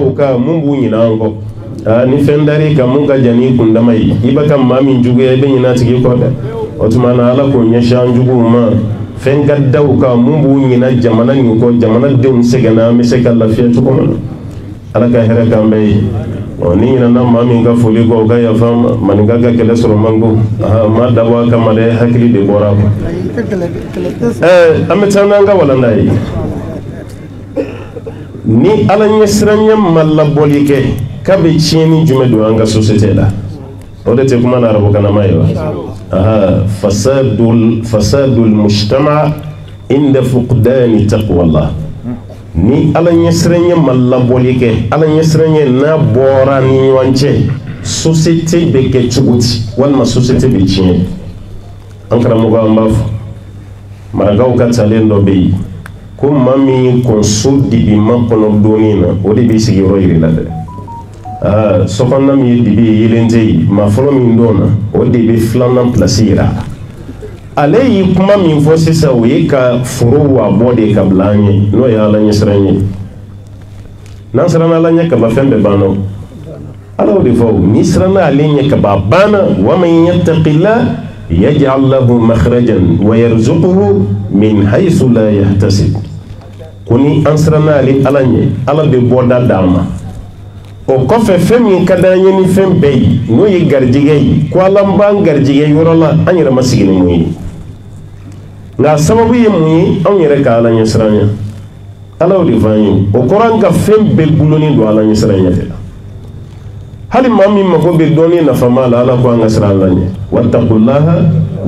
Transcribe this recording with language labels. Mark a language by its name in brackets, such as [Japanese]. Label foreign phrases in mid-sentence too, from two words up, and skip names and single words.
[Bambara] u kan mun b'u ɲinɛ an kɔ ni fɛn dar'i kan mun ka jan n'i kundama ye i bɛ ka maa min juguya i bɛ ɲinɛ a tigi kɔ dɛ o tuma na ala k'o ɲɛsin an juguw ma fɛn ka da u kan mun b'u ɲinɛ jamana nin kɔ jamanadenw sɛgɛnna an bɛ se ka lafiya cogo min na ala ka hɛrɛ k'an bɛɛ ye ni ɲinɛna maa min ka foli kɔ o ka yafa maninka ka kɛlɛ sɔrɔ man go ma dabɔ a kama dɛ hakili de bɔra a kɔ an bɛ taa n'an ka walanda ye ni ala ɲɛsiranya ma labɔli kɛ k'a bɛ tiɲɛni jumɛn don an ka société la o de tɛ kuma na arabukanama ye [Arabic] وفساد المجتمع عند فقدان تقوى الله [Bambara] ni ala ɲɛsiranya ma labɔli kɛ ala ɲɛsiranya n'a bɔra ni ɲɔgɔn cɛ société bɛ kɛ cogo di walima société bɛ tiɲɛ an karamɔgɔ an b'a fɔ marakaw ka talen dɔ bɛ yen ko maa min kɔn so dibi ma kɔnɔ donni na o de bɛ sigiyɔrɔ yiri la dɛ sokɔnɔna min ye dibi ye yelen tɛ yen maa fɔlɔ min dɔn na o de bɛ filanan pilasi yira ale yi kuma min fɔ sisan o ye ka foro wa bɔ de ka bila an ye n'o ye ala ɲɛsiran ye n'an siranna ala ɲɛ kaba fɛn bɛɛ banna ala y'o de fɔ n'i siranna ale ɲɛ kaba banna [Arabic] ومن يتق الله يجعل له مخرجا ويرزقه من حيث لا يحتسب [Bambara] ko ni an siranna ale ala ɲɛ ala bɛ bɔda d'an ma o kɔfɛ fɛn min ka d'an ye ni fɛn bɛɛ ye n'o ye garijɛgɛ ye ko ala b'an garijɛgɛ yɔrɔ la an yɛrɛ ma sigi ni mun ye nka sababu ye mun ye anw yɛrɛ ka ala ɲɛsiran ye ala y'o de fɔ an ye o kɔrɔ an ka fɛn bɛɛ gulonnen don ala ɲɛsiran ɲɛ de la hali maa min mago bɛ dɔnni nafama la ala ko an ka siran ala ɲɛ [Arabic] واتقوا الله و